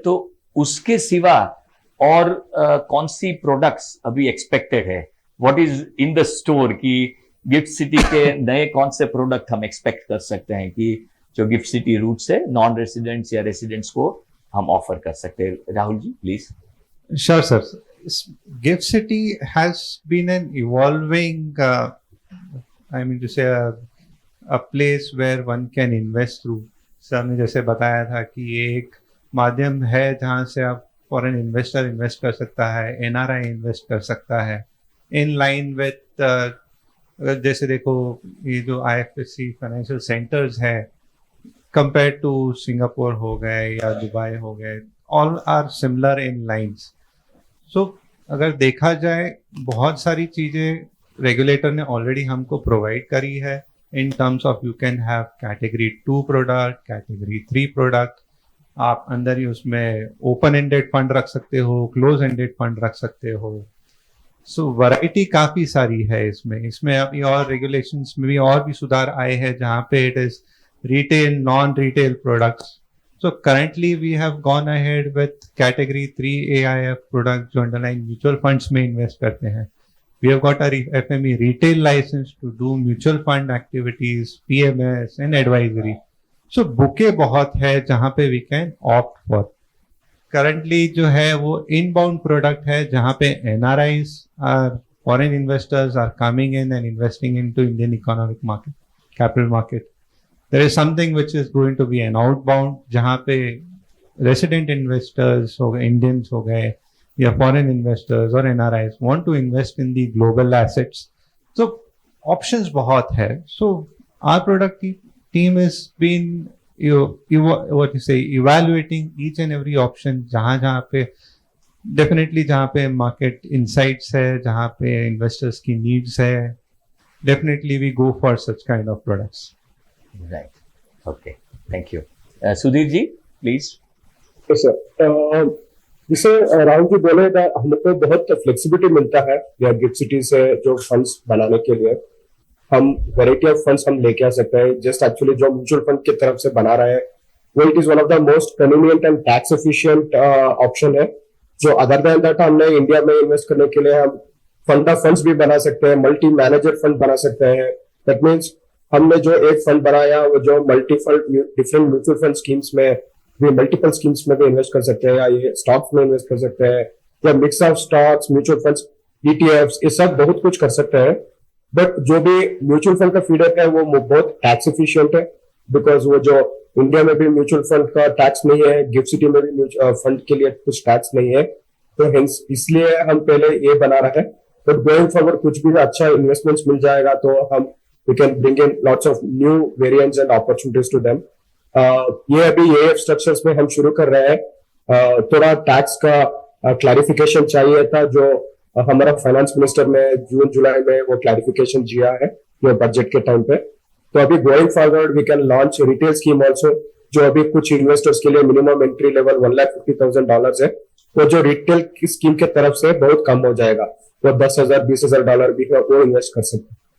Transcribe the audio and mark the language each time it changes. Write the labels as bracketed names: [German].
[Hindi] तो उसके सिवा और कौन सी प्रोडक्ट्स अभी एक्सपेक्टेड है, [English] what is in the store, [Hindi] कि गिफ्ट सिटी के नए कौन से प्रोडक्ट हम एक्सपेक्ट कर सकते हैं कि जो गिफ्ट सिटी रूट से नॉन रेसिडेंट्स या रेसिडेंट्स को हम ऑफर कर सकते हैं? Rahul ji please. [English] Sure, sir. Gift City has been an evolving, I mean to say, a place where one can invest through. [Hindi] Sir ने जैसे बताया था कि ये एक माध्यम है जहाँ से आप फॉरेन इन्वेस्टर इन्वेस्ट कर सकता है, एनआरआई इन्वेस्ट कर सकता है, इन लाइन विथ, अगर जैसे देखो ये जो आईएफएससी फाइनेंशियल सेंटर्स है कंपेयर टू सिंगापुर हो गए या दुबई हो गए, [English] All are similar in lines. [Hindi] सो अगर देखा जाए बहुत सारी चीज़ें रेगुलेटर ने ऑलरेडी हमको प्रोवाइड करी है [English] in terms of you can have [Hindi] category 2 product, category 3 product, आप अंदर ही उसमें ओपन एंडेड फंड रख सकते हो, क्लोज एंडेड फंड रख सकते हो। सो वैरायटी काफ़ी सारी है इसमें अभी और रेगुलेशंस में भी और भी सुधार आए हैं जहाँ पे it is retail, non retail products. [English] So currently we have gone ahead with category 3 AIF product जो underlying mutual funds में invest करते हैं। We have got our FME retail license to do mutual fund activities, PMS and advisory. So bouquet [Hindi] बहुत है जहाँ पे [English] we can opt for. Currently जो है वो inbound product है जहाँ पे NRIs are foreign investors are coming in and investing into Indian economic market, capital market. There is something which is going to be an outbound [Hindi] जहाँ पे [English] resident investors हो गए, Indians हो गए या foreign investors और NRIs want to invest in the global assets. So options बहुत है. So our product team has been evaluating each and every option जहाँ पे definitely जहाँ पे market insights है, जहाँ पे investors की needs है, definitely we go for such kind of products. Right, okay, thank you. Sudhir ji please. [Hindi] Sir जिसे राहुल जी बोले था, हमको बहुत फ्लेक्सिबिलिटी मिलता है या गिफ्ट सिटी से जो फंड्स बनाने के लिए हम वैरायटी ऑफ फंड्स हम लेके आ सकते हैं। जस्ट एक्चुअली जो म्यूचुअल फंड की तरफ से बना रहे हैं वो [English] it is one of the most convenient and tax efficient option [Hindi] है। जो अदर देन दैट हमने इंडिया में इन्वेस्ट करने के लिए हम फंड ऑफ फंड्स भी बना सकते हैं, मल्टी मैनेजर फंड बना सकते हैं। दैट मीन्स हमने जो एक फंड बनाया वो जो multiple different mutual fund schemes में भी, मल्टीपल स्कीम्स में भी इन्वेस्ट कर सकते हैं, या ये स्टॉक्स में इन्वेस्ट कर सकते हैं, या mix of stocks, mutual funds, ETFs, ये सब बहुत कुछ कर सकते हैं। बट जो भी म्यूचुअल फंड का फीडर है वो बहुत टैक्स एफिशिएंट है, बिकॉज वो जो इंडिया में भी म्यूचुअल फंड का टैक्स नहीं है, गिफ्ट सिटी में भी फंड के लिए कुछ टैक्स नहीं है, तो हेंस इसलिए हम पहले ये बना रहे हैं। बट गोइंग फॉरवर्ड कुछ भी अच्छा इन्वेस्टमेंट्स मिल जाएगा तो हम [English] we can bring in lots of new variants and opportunities to them. [Hindi] ये अभी AIF structures में हम शुरू कर रहे हैं। थोड़ा टैक्स का क्लैरिफिकेशन चाहिए था जो हमारा फाइनेंस मिनिस्टर ने जून जुलाई में वो क्लैरिफिकेशन दिया है ये बजट के टाइम पे। तो अभी [English] going forward we can launch retail scheme also, [Hindi] जो अभी कुछ इन्वेस्टर्स के लिए मिनिमम एंट्री लेवल $1,50,000 है, वो जो रिटेल की स्कीम के तरफ से बहुत कम हो जाएगा, वो $10,000-20,000 भी वो इन्वेस्ट कर सकते हैं।